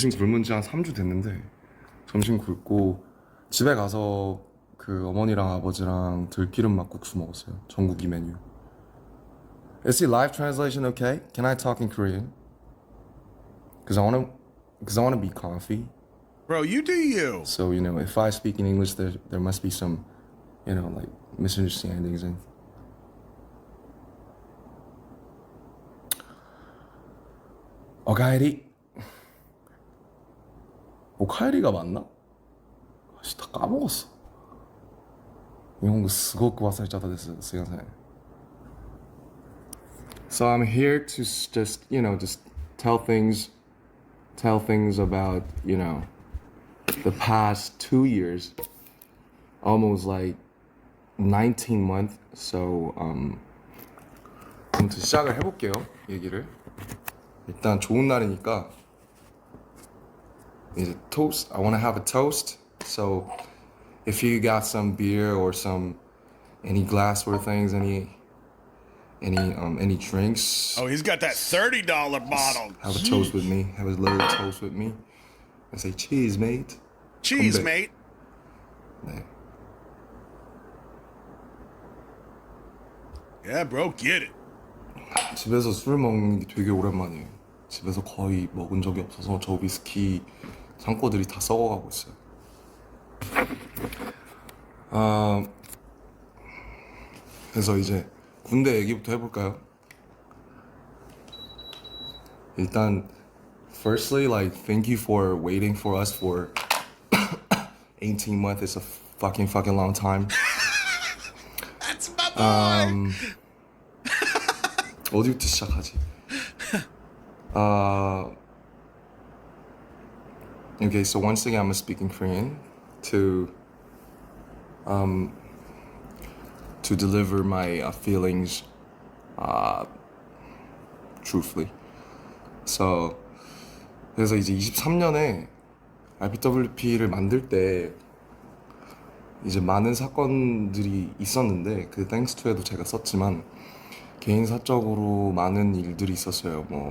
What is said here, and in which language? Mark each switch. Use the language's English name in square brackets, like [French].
[Korean] 점심 굶은 지 한 3주 됐는데 점심 굶고 집에 가서 그 어머니랑 아버지랑 들기름 막국수 먹었어요. 전국이 메뉴. [English] Is the live translation okay? Can I talk in Korean? Cause I wanna be comfy. Bro, you do you. So if I speak in English, there must be some, like misunderstandings and. [Japanese] 오카에리. [Korean] 오카에리가 맞나? 아씨 다 까먹었어. 일본어 스고쿠 와사이짜다 됐어. 스가사이. [English] So I'm here to just tell things about the past 2 years, almost like 19 months. [Korean] So 아무튼 시작을 해볼게요. 얘기를. 일단 좋은 날이니까 이제 toast. [English] I want to have a toast. So if you got some beer or any glassware things, any drinks. Oh, he's got that $30 bottle. Have a toast with me. Have a little toast with me. I say cheese, mate. Cheese, [Korean] 건배. [English] mate. [Korean] 네. [English] Yeah, bro, get it. [Korean] 집에서 술 먹는 게 되게 오랜만이에요. 집에서 거의 먹은 적이 없어서 저 위스키 창고들이 다 썩어가고 있어요. 그래서 이제 군대 얘기부터 해볼까요? [English] 일단 firstly, like thank you for waiting for us for 18 months. It's a fucking long time. That's my boy. [Korean] 어디부터 시작하지? [English] Okay, so once again, I'm gonna speak in Korean to deliver my feelings truthfully. [Korean] So 그래서 이제 23년에 RPWP를 만들 때 이제 많은 사건들이 있었는데 그 thanks to에도 제가 썼지만 개인 사적으로 많은 일들이 있었어요.